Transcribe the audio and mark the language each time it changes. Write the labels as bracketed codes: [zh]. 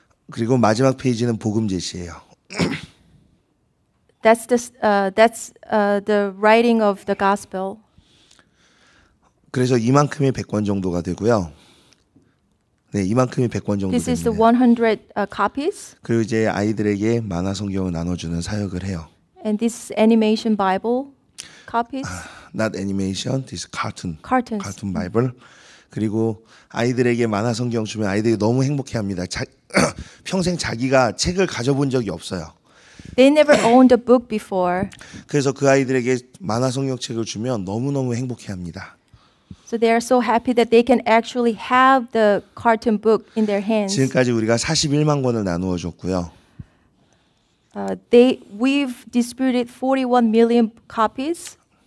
[ko] 그리고 마지막 페이지는 복음 제시예요. [en] That's the writing of the gospel. [ko] 그래서 이만큼이 100권 정도가 되고요. 네, 이만큼이 100권 정도 [en] This is the [ko] 됩니다. [en] 100 copies. [ko] 그리고 이제 아이들에게 만화 성경을 나눠주는 사역을 해요. [en] And this is animation Bible copies. Not animation, this cartoon. Cartoons. cartoon Bible. [ko] 그리고 아이들에게 만화 성경 주면 아이들이 너무 행복해합니다. 평생 자기가 책을 가져본 적이 없어요. [en] They never owned a book before. [ko] 그래서 그 아이들에게 만화 성경책을 주면 너무너무 행복해합니다. [en] So they are so happy that they can actually have the cartoon book in their hands. [ko] 지금까지 우리가 41만 권을 나누어 줬고요. [en] We've distributed 41 million copies.